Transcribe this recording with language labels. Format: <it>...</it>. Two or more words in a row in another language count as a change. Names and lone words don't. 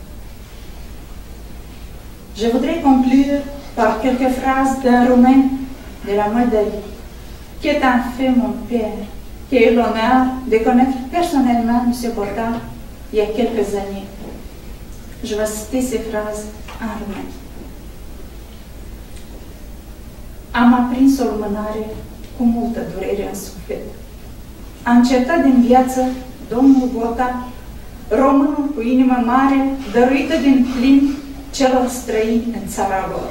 <fr>Je voudrais conclure par quelques phrases d'un Roumain de la Moldavie, qui est en fait mon père, qui a eu l'honneur de connaître personnellement M. Botta il y a quelques années. Je vais citer ces phrases en roumain.</fr> <ro>Am aprins o lumânare cu multă durere în suflet. A încetat din viață domnul Botta, românul cu inimă mare, dăruită din plin celor străini în țara lor.</ro>